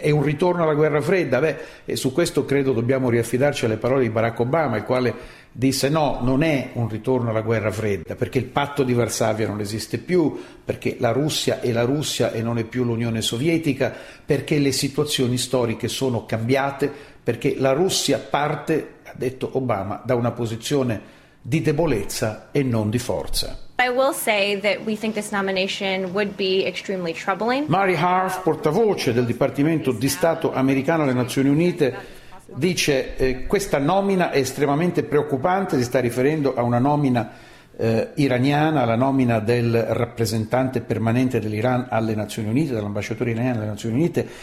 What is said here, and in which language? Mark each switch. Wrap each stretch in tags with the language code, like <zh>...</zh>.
<it>È un ritorno alla guerra fredda? E su questo credo dobbiamo riaffidarci alle parole di Barack Obama, il quale disse: no, non è un ritorno alla guerra fredda, perché il patto di Varsavia non esiste più, perché la Russia è la Russia e non è più l'Unione Sovietica, perché le situazioni storiche sono cambiate, perché la Russia parte, ha detto Obama, da una posizione di debolezza e non di forza.</it> <en>I will say that we think this nomination would be extremely troubling.</en> <it>Mary Harf, portavoce del Dipartimento di Stato americano alle Nazioni Unite, dice: questa nomina è estremamente preoccupante, si sta riferendo a una nomina iraniana, alla nomina del rappresentante permanente dell'Iran alle Nazioni Unite, dell'ambasciatore iraniano alle Nazioni Unite.</it>